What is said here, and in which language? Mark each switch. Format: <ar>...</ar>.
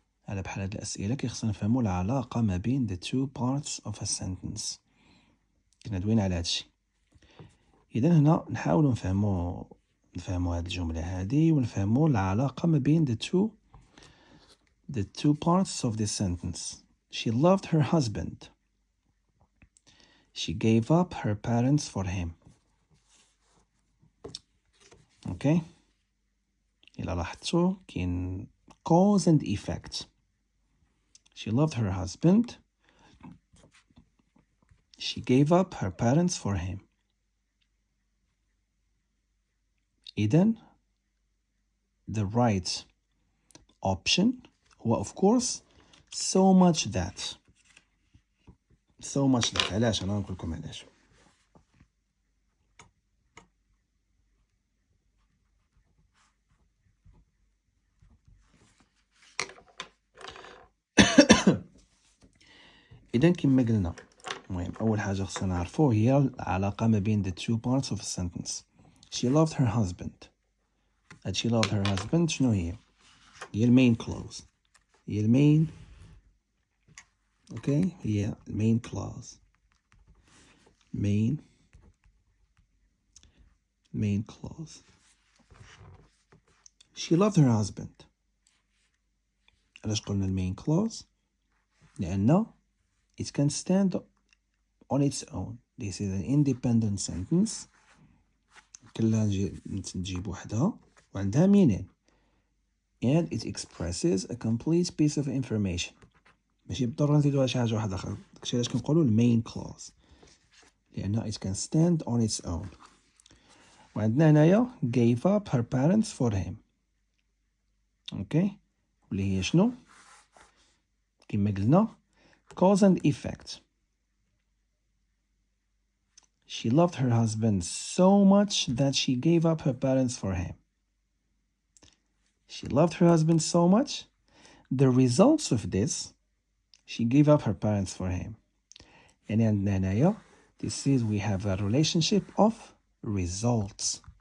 <ar>على بحال هاد الأسئلة كيخصنا نفهمو العلاقة ما بين</ar> <en>the two parts of a sentence.</en> <ar>كنا دوينا على هادشي. إذا هنا نحاولو نفهمو هاد الجملة هادي ونفهمو العلاقة ما بين</ar> <en>the two parts of this sentence. She loved her husband. She gave up her parents for him.</en> <ar>Okay? إلا لاحظتو كاين</ar> <en>cause and effect. She loved her husband. She gave up her parents for him.</en> <ar>إذن the right option هو of course</ar> <en>so much that. so much that.</en> <ar>علاش أنا نقول لكم علاش. إذا كما قلنا المهم أول حاجة خصنا نعرفو هي العلاقة ما بين</ar> <en>the two parts of a sentence. She loved her husband.</en> <ar>هاد</ar> <en>she loved her husband</en> <ar>شنو هي؟ هي المين clause. هي المين اوكي هي المين clause.</ar> <en>main clause. She loved her husband.</en> <ar>علاش قلنا المين</ar> <en>clause؟ لأن it can stand on its own. This is an independent sentence.</en> <ar>كلها نجي بوحدها وعندها meaning.</ar> <en>And it expresses a complete piece of information.</en> <ar>ماشي بالضرورة نزيدوها شي حاجة واحدة أخرى. داكشي علاش كنقولو المين clause.</ar> <en>لأن it can stand on its own.</en> <ar>وعندنا هنايا</ar> <en>gave up her parents for him.</en> <ar>اوكي واللي هي شنو؟ كما قلنا</ar> <en>cause and effect. She loved her husband so much that she gave up her parents for him. She loved her husband so much. The results of this, she gave up her parents for him.</en> <ar>يعني عندنا هنايا</ar> <en>this is we have a relationship of results.</en>